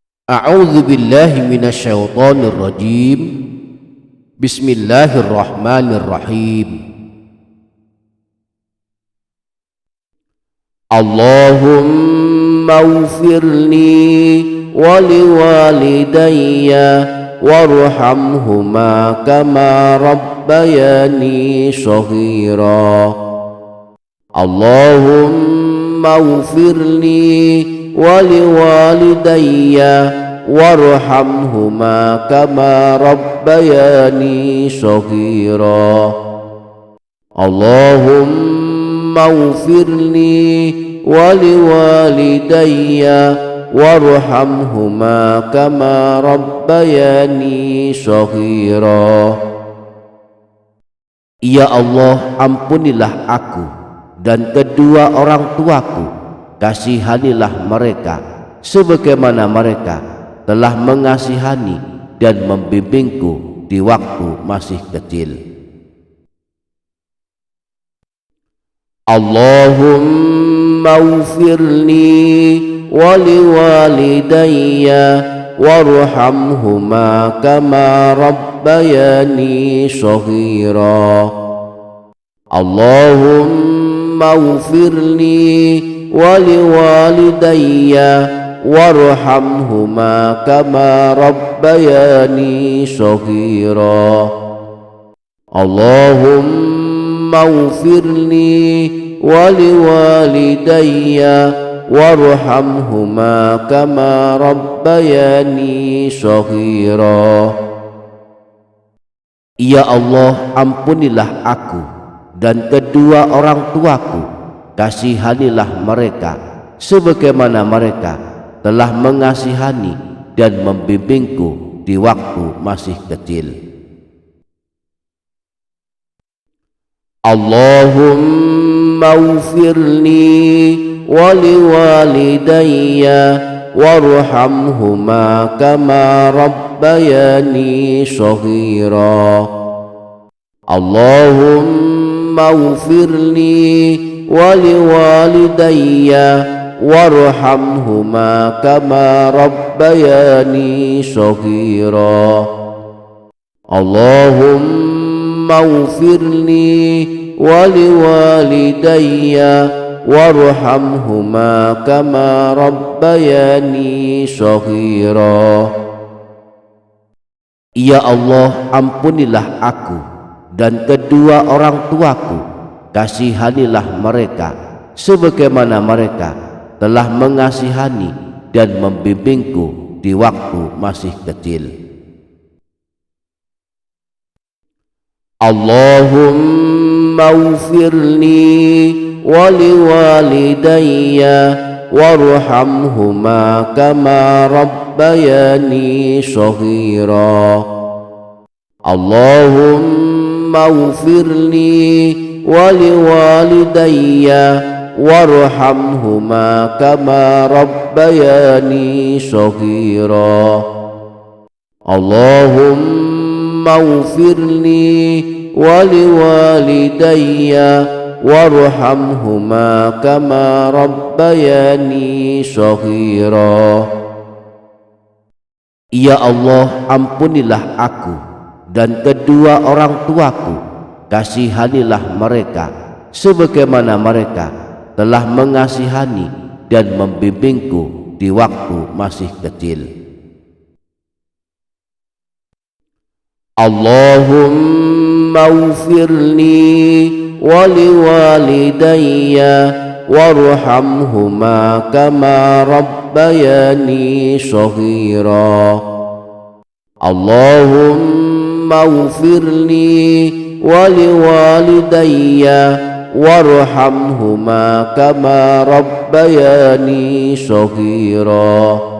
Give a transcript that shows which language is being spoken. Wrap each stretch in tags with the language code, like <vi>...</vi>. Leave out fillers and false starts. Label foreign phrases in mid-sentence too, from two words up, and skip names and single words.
<ar>أعوذ بالله من الشيطان الرجيم. بسم الله الرحمن الرحيم. اللهم اغفر لي ولوالدي وارحمهما كما ربياني صغيرا. اللهم اغفر لي ولوالدي وارحمهما كما ربياني صغيرا. اللهم اغفر لي ولوالدي وارحمهما كما ربياني صغيرا.</ar> <id>Ya Allah, ampunilah aku dan kedua orang tuaku, kasihanilah mereka sebagaimana mereka telah mengasihani dan membimbingku di waktu masih kecil.</id> <ar>اللهم اغفر لي ولوالدي وارحمهما كما ربياني صغيرا. اللهم اغفر لي ولوالدي وارحمهما كما ربياني صغيرا. اللهم اغفر لي ولوالدي وارحمهما كما ربياني صغيرا.</ar> <id>Ya Allah, ampunilah aku dan kedua orang tuaku, kasihanilah mereka sebagaimana mereka telah mengasihani dan membimbingku di waktu masih kecil.</id> <ar>اللهم اغفر لي ولوالدي وارحمهما كما ربياني صغيرا. اللهم اغفر لي ولوالدي وارحمهما كما ربياني صغيرا. اللهم اغفر لي ولوالدي وارحمهما كما ربياني صغيرا.</ar> <id>Ya Allah, ampunilah aku dan kedua orang tuaku, kasihanilah mereka sebagaimana mereka telah mengasihani dan membimbingku di waktu masih kecil.</id> <ar>اللهم اغفر لي ولوالدي وارحمهما كما ربياني صغيرا. اللهم اغفر لي ولوالدي وارحمهما كما ربياني صغيرا. اللهم اغفر لي ولوالدي وارحمهما كما ربياني صغيرا.</ar> <id>Ya Allah, ampunilah aku dan kedua orang tuaku, kasihanilah mereka sebagaimana mereka telah mengasihani dan membimbingku di waktu masih kecil.</id> <ar>اللهم اغفر لي ولوالدي وارحمهما كما ربياني صغيرا. اللهم اغفر لي ولوالدي وارحمهما كما ربياني صغيرا.</ar>